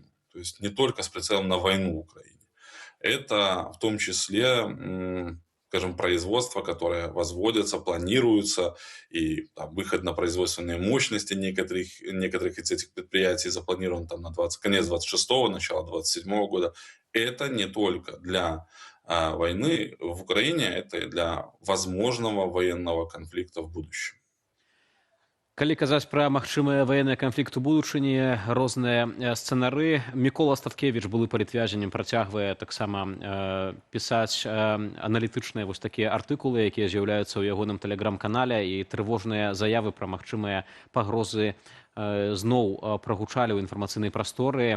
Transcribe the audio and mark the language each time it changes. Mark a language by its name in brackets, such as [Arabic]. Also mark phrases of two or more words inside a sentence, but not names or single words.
[Russian] То есть не только с прицелом на войну в Украине. Это в том числе, скажем, производства, которые возводятся, планируются, и там, выход на производственные мощности некоторых из этих предприятий запланирован там, на конец 26-го, начало 27-го года. Это не только для войны в Украине, это и для возможного военного конфликта в будущем. [Belarusian] Калі казаць пра магчымыя ваенныя канфлікты ў будучыні, розныя сцэнары, Мікола Статкевіч, былы палітвязень, працягвае таксама пісаць аналітычныя вось такія артыкулы, якія з'яўляюцца ў ягоным тэлеграм-канале, і трывожныя заявы пра магчымыя пагрозы зноў прагучалі ў інфармацыйнай прасторы.